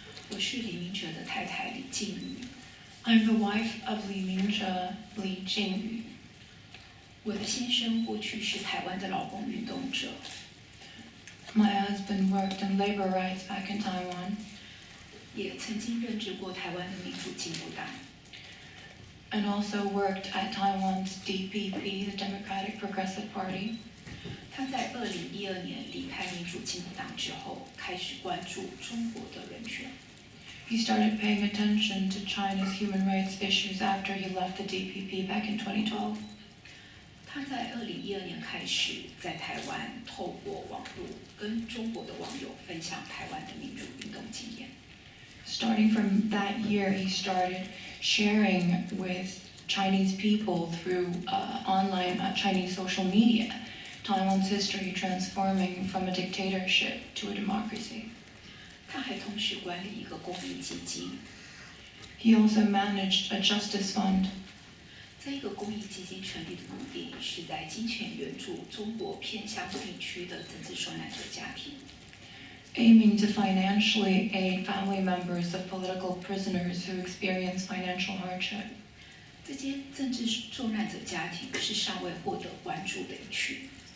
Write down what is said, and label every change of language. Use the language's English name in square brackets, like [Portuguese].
[Chinese] 我是李明哲的太太李静瑜。 [English] I'm the wife of Li Mingzhe, Li Jingyu. [Chinese] 我的先生过去是台湾的劳工运动者。 [English] My husband worked in labor rights back in Taiwan. [Chinese] 也曾经任职过台湾的民主进步党。 [English] And also worked at Taiwan's DPP, the Democratic Progressive Party. [Chinese] 他在2012年离开民主进步党之后，开始关注中国的人权。 [English] He started paying attention to China's human rights issues after he left the DPP back in 2012. [Chinese] 他在2012年开始在台湾透过网络跟中国的网友分享台湾的民主运动经验。 [English] Starting from that year, he started sharing with Chinese people through online Chinese social media Taiwan's history transforming from a dictatorship to a democracy. [Chinese] 他还同时管理一个公益基金。 [English] He also managed a justice fund. [Chinese] 这个公益基金成立的目的是在金钱援助中国偏乡地区的政治受难者家庭。 [English] aiming to financially aid family members of political prisoners who experience financial hardship. [Chinese] 这些政治受难者家庭是尚未获得关注的一群。